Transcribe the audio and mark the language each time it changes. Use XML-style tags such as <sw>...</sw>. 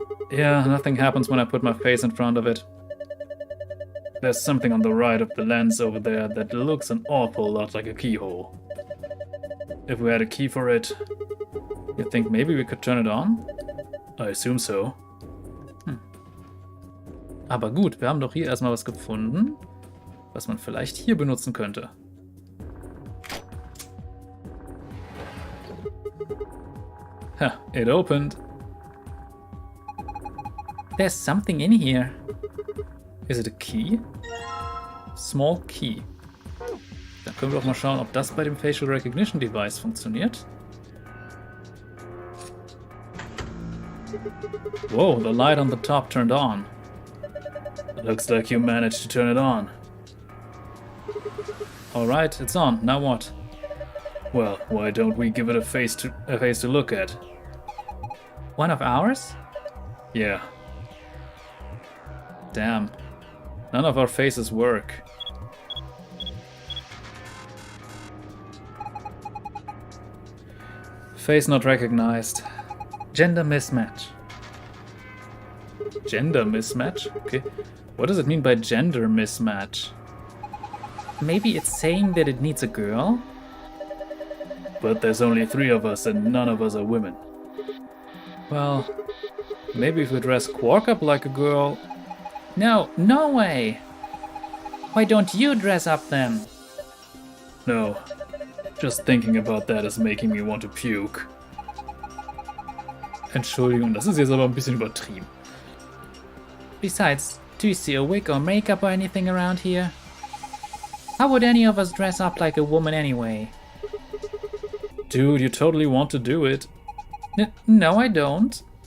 <en>Yeah, nothing happens when I put my face in front of it. There's something on the right of the lens over there that looks an awful lot like a keyhole. If we had a key for it, you think maybe we could turn it on? I assume so.</en> <de>Aber gut, wir haben doch hier erstmal was gefunden, was man vielleicht hier benutzen könnte.</de> <en>Ha, it opened. There's something in here. Is it a key? Small key.</en> <de>Dann können wir doch mal schauen, ob das bei dem Facial Recognition Device funktioniert.</de> <en>Whoa, the light on the top turned on. Looks like you managed to turn it on. Alright, it's on. Now what? Well, why don't we give it a face to look at? One of ours? Yeah. Damn. None of our faces work. Face not recognized. Gender mismatch. Gender mismatch? Okay. What does it mean by gender mismatch? Maybe it's saying that it needs a girl? But there's only 3 of us and none of us are women. Well, maybe if we dress Quark up like a girl. No, no way! Why don't you dress up then? No. Just thinking about that is making me want to puke.</en> <de>Entschuldigung, das ist jetzt aber ein bisschen übertrieben.</de> <en>Besides, do you see a wig or makeup or anything around here? How would any of us dress up like a woman anyway? Dude, you totally want to do it. No, I don't.</en>